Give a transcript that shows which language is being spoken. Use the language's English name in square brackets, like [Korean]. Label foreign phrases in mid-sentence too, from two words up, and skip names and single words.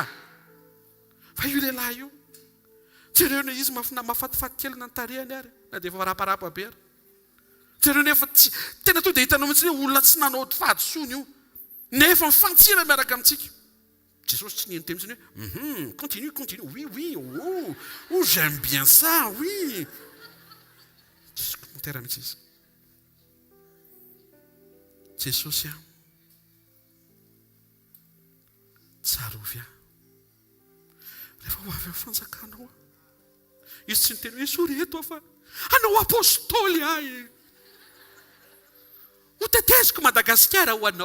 [Malagasy] Fa io lehilahy io. Jereo ne izy mafatifaty kely na tarehany ary. Na dia efa raparapa be ary. Jereo nefa tena to dia hitanao mihitsy hoe olona tsy nanao fahadisony io. Nefa mifantsina miaraka amintsika. Jesosy tsy neny teny hoe [French] continue, oui, oh, j'aime bien ça, oui. [Malagasy] Motera mihitsy izy. Jesosy tsarovy rehefa ho avy amin'ny fanjakanao izy tsy niteny hoe sory eto fa anao apôstôly ahy ho teteziko Madagasikara ho anao.